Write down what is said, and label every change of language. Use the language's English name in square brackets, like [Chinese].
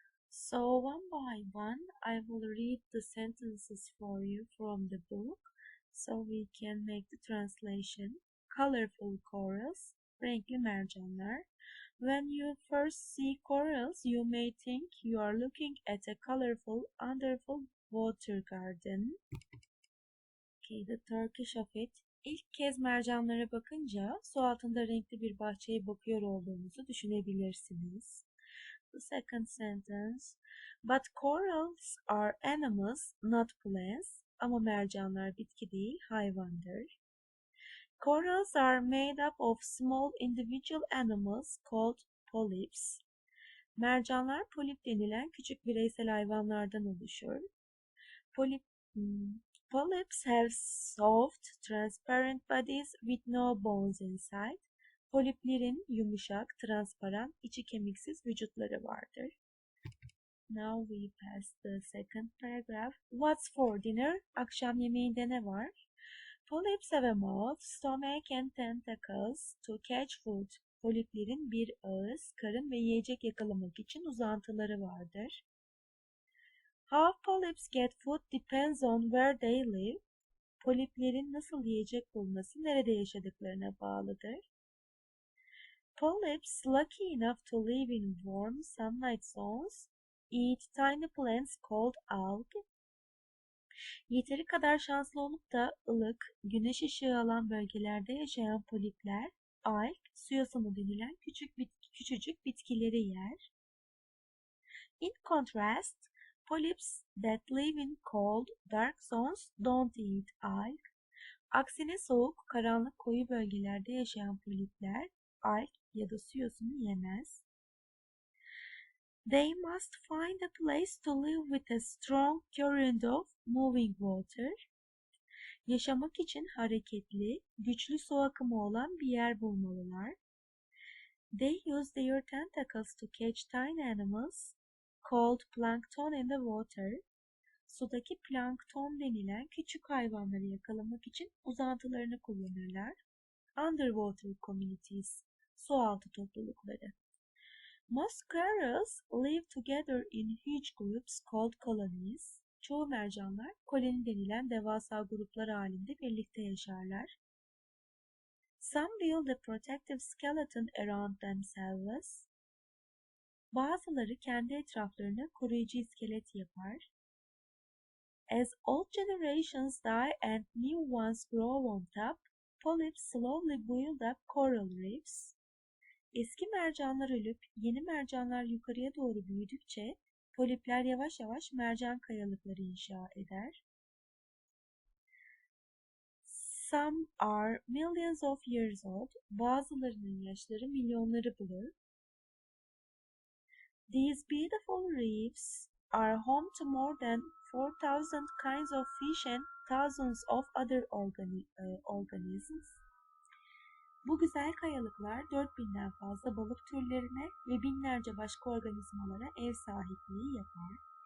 [English] So one by one, I will read the sentences for you from the book so we can make the translation. Colorful corals, [Turkish] renkli mercanlar. [English] When you first see corals, you may think you are looking at a colorful, wonderful water garden. Okay, the Turkish of it. [Turkish] İlk kez mercanlara bakınca su altında renkli bir bahçeye bakıyor olduğunuzu düşünebilirsiniz. [English] The second sentence. But corals are animals, not plants. [Turkish] Ama mercanlar bitki değil, hayvandır. [English] Corals are made up of small individual animals called polyps. [Turkish] Mercanlar polip denilen küçük bireysel hayvanlardan oluşur. [English] Polyps have soft, transparent bodies with no bones inside. [Turkish] Poliplerin yumuşak, transparan, içi kemiksiz vücutları vardır. [English] Now we pass the second paragraph. What's for dinner? [Turkish] Akşam yemeğinde ne var? [English] Polyps have a mouth, stomach and tentacles to catch food. [Turkish] Poliplerin bir ağız, karın ve yiyecek yakalamak için uzantıları vardır. [English] How polyps get food depends on where they live. [Turkish] Poliplerin nasıl yiyecek bulması nerede yaşadıklarına bağlıdır. [English] Polyps, lucky enough to live in warm sunlight zones, eat tiny plants called algae. [Turkish] Yeteri kadar şanslı olup da ılık, güneş ışığı alan bölgelerde yaşayan polipler, alg, su yosunu denilen küçücük bitkileri yer. [English] In contrast, polyps that live in cold, dark zones don't eat alg. [Turkish] Aksine soğuk, karanlık, koyu bölgelerde yaşayan polipler, alg ya da su yosunu yemez. [English] They must find a place to live with a strong current of moving water. [Turkish] Yaşamak için hareketli, güçlü su akımı olan bir yer bulmalılar. [English] They use their tentacles to catch tiny animals called plankton in the water. [Turkish] Sudaki plankton denilen küçük hayvanları yakalamak için uzantılarını kullanırlar. [English] Underwater communities, [Turkish] sualtı toplulukları. [English] Most squirrels live together in huge groups called colonies. [Turkish] Çoğu mercanlar koloni denilen devasa gruplar halinde birlikte yaşarlar. [English] Some build a protective skeleton around themselves. [Turkish] Bazıları kendi etraflarına koruyucu iskelet yapar. [English] As old generations die and new ones grow on top, polyps slowly build up coral reefs. [Turkish] Eski mercanlar ölüp yeni mercanlar yukarıya doğru büyüdükçe polipler yavaş yavaş mercan kayalıkları inşa eder. [English] Some are millions of years old. [Turkish] Bazılarının yaşları milyonları bulur. [English] These beautiful reefs are home to more than 4,000 kinds of fish and thousands of other organisms. [Turkish] Bu güzel kayalıklar 4.000'den fazla balık türlerine ve binlerce başka organizmalara ev sahipliği yapar.